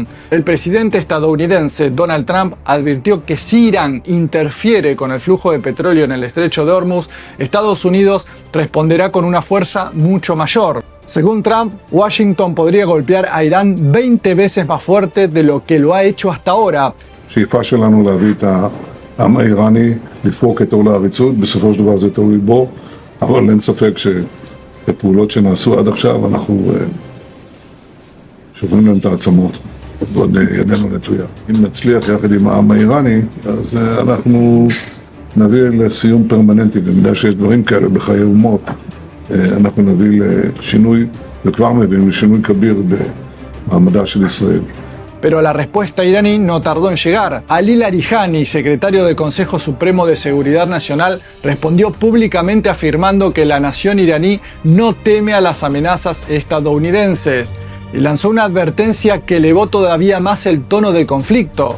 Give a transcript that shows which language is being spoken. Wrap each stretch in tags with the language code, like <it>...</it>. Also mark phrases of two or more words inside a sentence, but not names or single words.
<es>El presidente estadounidense Donald Trump advirtió que si Irán interfiere con el flujo de petróleo en el estrecho de Hormuz, Estados Unidos responderá con una fuerza mucho mayor. Según Trump, Washington podría golpear a Irán 20 veces más fuerte de lo que lo ha hecho hasta ahora.</es> <he>השאיפה שלנו להביא את העם האיראני לפרוק את עול העריצות, בסופו של דבר זה תלוי בו, אבל אין ספק שבפעולות שנעשו עד עכשיו אנחנו שוברים להם את העצמות, ועוד ידנו נטויה. אם נצליח יחד עם העם האיראני, אז אנחנו נביא לסיום פרמננטי, במידה שיש דברים כאלה בחיי אומות, אנחנו נביא לשינוי, וכבר מביאים לשינוי כביר במעמדה של ישראל.</he> <es>Pero la respuesta iraní no tardó en llegar. Ali Larijani, secretario del Consejo Supremo de Seguridad Nacional, respondió públicamente afirmando que la nación iraní no teme a las amenazas estadounidenses y lanzó una advertencia que elevó todavía más el tono del conflicto.</es>